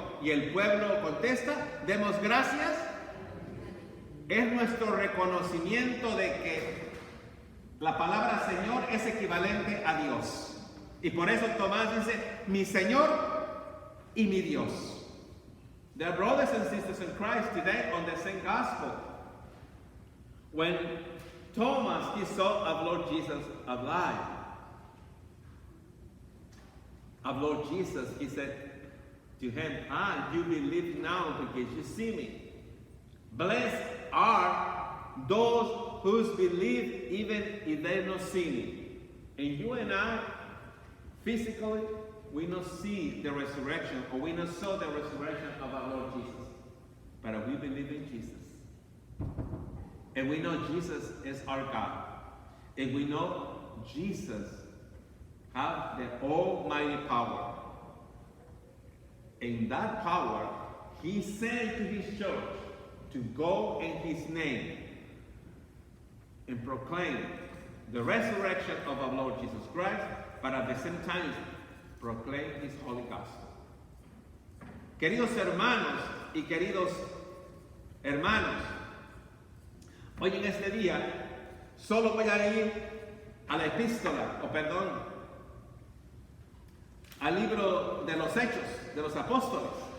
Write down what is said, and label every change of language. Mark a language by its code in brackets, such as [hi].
[es] Y el pueblo contesta, demos gracias. Es nuestro reconocimiento de que la palabra Señor es equivalente a Dios. Y por eso Tomás dice, mi Señor y mi Dios. [en] There are brothers and sisters in Christ today on the same gospel. When Thomas, he saw our Lord Jesus alive, our Lord Jesus, he said to him, you believe now because you see me. Blessed are those who believe even if they not see me. And you and I, physically, we not see the resurrection, or we not saw the resurrection of our Lord Jesus. But we believe in Jesus. and we know Jesus is our God, and we know Jesus has the almighty power. In that power, he sent to his church to go in his name and proclaim the resurrection of our Lord Jesus Christ, but at the same time proclaim his holy gospel. [es] Queridos hermanos y queridos hermanos, hoy en este día solo voy a ir a la epístola, al libro de los Hechos de los Apóstoles.